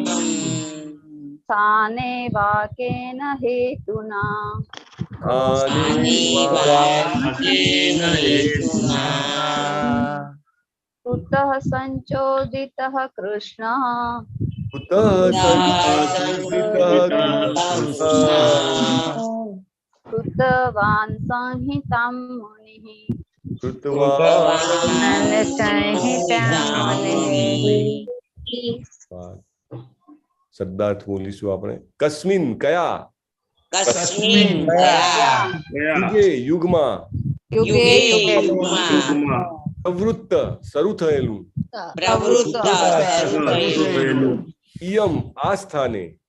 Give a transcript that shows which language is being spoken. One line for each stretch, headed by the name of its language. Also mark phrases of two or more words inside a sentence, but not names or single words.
Sanskrit: स्थाने वा केन हेतुना कुतः संचोदितः कृष्णः कृतवान् संहितां मुनिः
Gujarati: શબ્દાર્થ બોલીશું આપણે. કસ્મિન કયા યુગે યુગમાં પ્રવૃત્ત શરૂ થયેલું ઇયમ આ સ્થાને